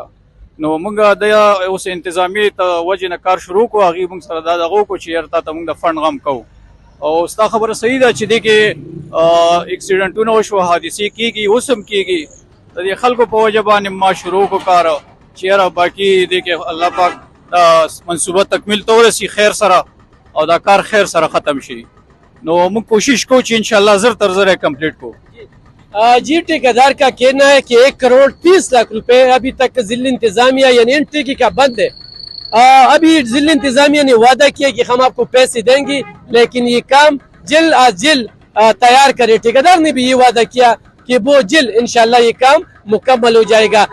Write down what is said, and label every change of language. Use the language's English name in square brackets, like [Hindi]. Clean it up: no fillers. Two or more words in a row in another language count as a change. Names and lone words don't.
[Pashto] نو مونږ د اوس انتظامیې ته وجې نه کار شروع کړو، هغې مونږ سره دا دغه وکړو چې یاره تا ته مونږ د فند غم کوو، او ستا خبره صحیح ده چې دې کې اکسیډنټونه وشوه، حادثې کېږي، اوس هم کېږي، د دې خلکو په وجه باندې ما شروع کړو کار چې یاره باقي دې کې الله پاک دا منصوبه تکمیل ته ورسي خیر سره او دا کار خیر سره ختم شي۔ نو موږ کوشش کوو چې انشاءاللہ زر تر زر کمپلیٹ کو۔ [Urdu] جی ٹھیکیدار کا کہنا ہے کہ 1 کروڑ 30 لاکھ روپے ابھی تک ضلع انتظامیہ یعنی ان ٹھیکے کا بند ہے۔ ابھی ضلع انتظامیہ نے وعدہ کیا کہ ہم آپ کو پیسے دیں گے، لیکن یہ کام جلد از جلد تیار کرے۔ ٹھیکیدار نے بھی یہ وعدہ کیا کہ وہ جلد انشاءاللہ یہ کام مکمل ہو جائے گا۔